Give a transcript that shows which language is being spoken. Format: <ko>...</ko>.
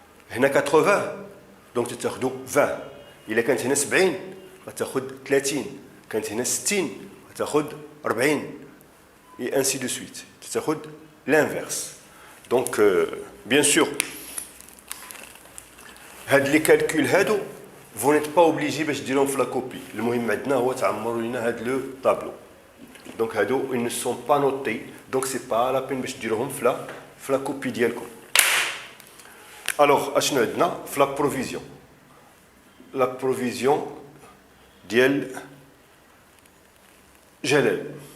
<ar>هنا 80 دونك تتاخذوا 20. إلا كانت هنا 70 غتاخذ 30. كانت هنا 60 غتاخذ 40 et ainsi de suite.</ar> <fr>تتاخذ l'inverse. Donc, bien sûr, les calculs, vous n'êtes pas obligés de dire la copie.</fr> <ar>Le مهم عندنا هو تعمروا لنا هذا le tableau.</ar> <fr>Donc, ils ne sont pas notés. Donc, ce n'est pas la peine de dire la copie ديالكم. Alors, اشنو عندنا في la provision. La provision ديال Jalal.</fr>